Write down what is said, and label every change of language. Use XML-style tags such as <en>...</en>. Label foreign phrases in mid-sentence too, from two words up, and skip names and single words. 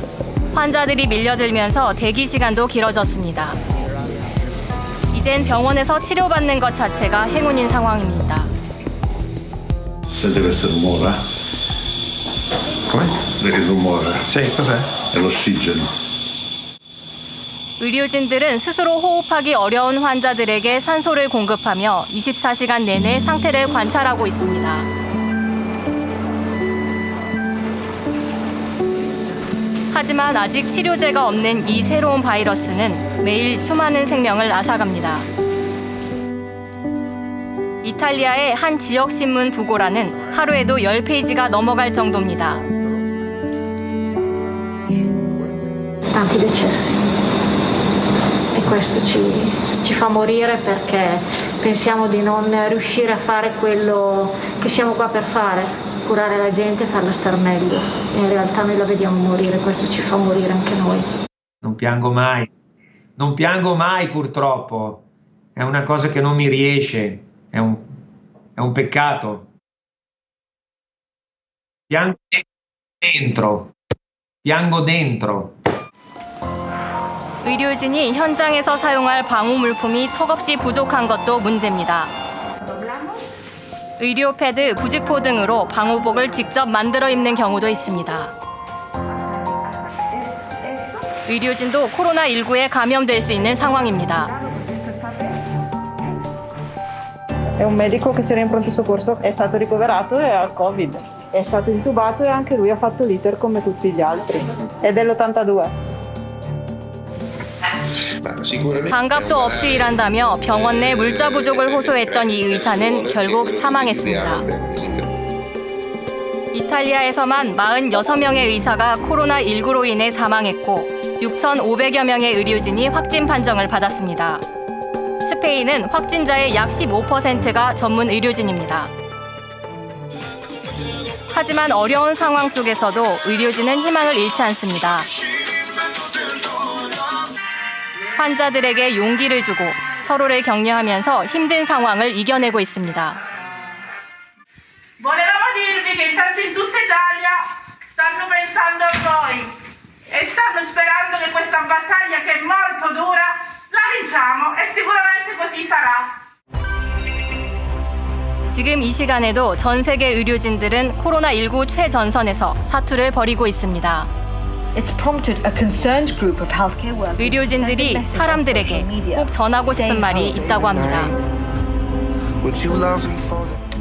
<ko>환자들이 밀려들면서 대기 시간도 길어졌습니다. 이젠 병원에서 치료받는 것 자체가 행운인 상황입니다.</ko> <it>Sente questo rumore? Come? Vedi il rumore? Sì, cos'è? È l'ossigeno.</it> <ko>의료진들은 스스로 호흡하기 어려운 환자들에게 산소를 공급하며 24시간 내내 상태를 관찰하고 있습니다. 하지만 아직 치료제가 없는 이 새로운 바이러스는 매일 수많은 생명을 앗아갑니다. 이탈리아의 한 지역신문 부고라는 하루에도 10페이지가 넘어갈 정도입니다.</ko> <it>Tanti decessi e questo ci fa morire perché pensiamo di non riuscire a fare quello che siamo qua per fare. Curare la gente e farla star meglio. E in realtà noi la vediamo morire, questo ci fa morire anche noi. Non piango mai purtroppo. È una cosa che non mi riesce, è un peccato. Piango dentro.</it> <ko>의료진이 현장에서 사용할 방호 물품이 턱없이 부족한 것도 문제입니다. 의료 패드, 부직포 등으로 방호복을 직접 만들어 입는 경우도 있습니다. 의료진도 코로나19에 감염될 수 있는 상황입니다.</ko> <it>È un medico che c'era in pronto soccorso, è stato ricoverato e ha il Covid. È stato intubato e anche lui ha fatto l'iter come tutti gli altri. È dell'82.</it> <ko>장갑도 없이 일한다며 병원 내 물자 부족을 호소했던 이 의사는 결국 사망했습니다. 이탈리아에서만 46명의 의사가 코로나19로 인해 사망했고 6,500여 명의 의료진이 확진 판정을 받았습니다. 스페인은 확진자의 약 15%가 전문 의료진입니다. 하지만 어려운 상황 속에서도 의료진은 희망을 잃지 않습니다. 환자들에게 용기를 주고 서로를 격려하면서 힘든 상황을 이겨내고 있습니다.</ko> <it>Volevamo dirvi che intanto in tutta Italia stanno pensando a voi e stanno sperando che questa battaglia che è molto dura la vinciamo e sicuramente così sarà.</it> <ko>지금 이 시간에도 전 세계 의료진들은 코로나19 최전선에서 사투를 벌이고 있습니다. 의료진들이 사람들에게 꼭 전하고 싶은 말이 있다고 합니다.</ko>